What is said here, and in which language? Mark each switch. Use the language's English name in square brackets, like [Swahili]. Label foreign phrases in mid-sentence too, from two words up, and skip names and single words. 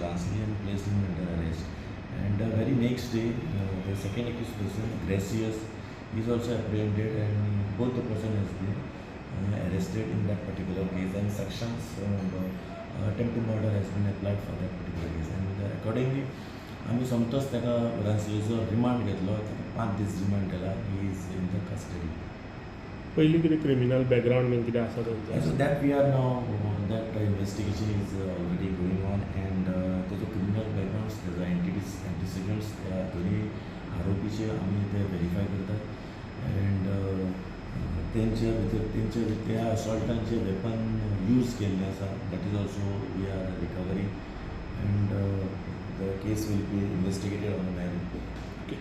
[English] Ransley and placed him under arrest. And the very next day the second accused person Gracious is also apprehended, and both the person has been arrested in that particular case, and sections attempt to murder has been applied for that particular case. And accordingly [Konkani] आम्ही समतोच ताका रांसलेचो रिमांड घेतलो, 5 दीस रिमांड केला. [English] he is in the custody. [Konkani] पयलीं कितें [English] criminal background [Konkani] बीन कितें आसा [English] So [Konkani] तेंचो? [English] that we are now that investigation is already going on, and [Konkani] तेजो [English] criminal backgrounds [Konkani] तेजो एंटीसिडेंट्स त्या दोनी आरोपीचे आमी ते व्हेरीफाय करतात. एंड तेंचे भितर त्या असॉल्टांचे [English] weapon use [Konkani] केल्ले आसा, [English] that is also we are recovering, and the case will be investigated on the merit.